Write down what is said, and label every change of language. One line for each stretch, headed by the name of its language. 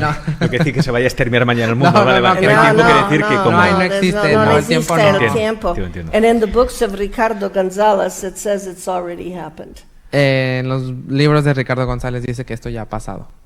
Spanish: No quiere decir que se vaya a exterminar mañana el mundo. No, vale. Que no hay tiempo quiere decir que como... No existe. No el tiempo no. El tiempo. Entiendo.
English: And in the books of Ricardo González, it says it's already happened.
Spanish: En los libros de Ricardo González dice que esto ya ha pasado.